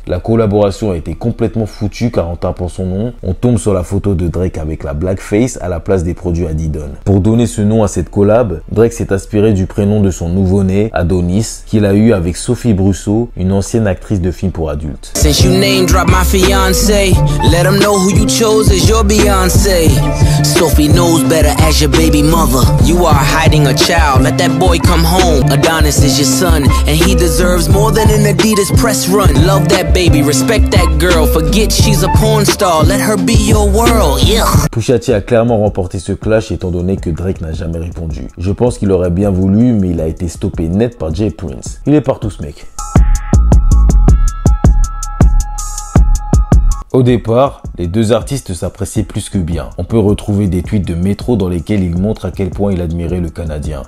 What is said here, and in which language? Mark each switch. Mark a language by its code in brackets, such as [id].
[fr] La collaboration a été complètement foutue car en tapant son nom, on tombe sur la photo de Drake avec la blackface à la place des produits Adidon. Pour donner ce nom à cette collab, Drake s'est inspiré du prénom de son nouveau-né, Adonis, qu'il a eu avec Sophie Brusso, une ancienne actrice de films pour adultes. [en] Since you name drop my fiance, let them know who you chose as your Beyonce. Sophie knows better as your baby mother. You are hiding a child, let that boy come home. Adonis is your son, and he deserves more than an Adidas press run. Love that baby, respect that girl, forget she's a porn star, let her be your world, yeah. [fr] Pusha T a clairement remporté ce clash étant donné que Drake n'a jamais répondu. Je pense qu'il aurait bien voulu, mais il a été stoppé net par Jay Prince. Il est partout ce mec. Au départ, les deux artistes s'appréciaient plus que bien. On peut retrouver des tweets de Metro dans lesquels il montre à quel point il admirait le Canadien.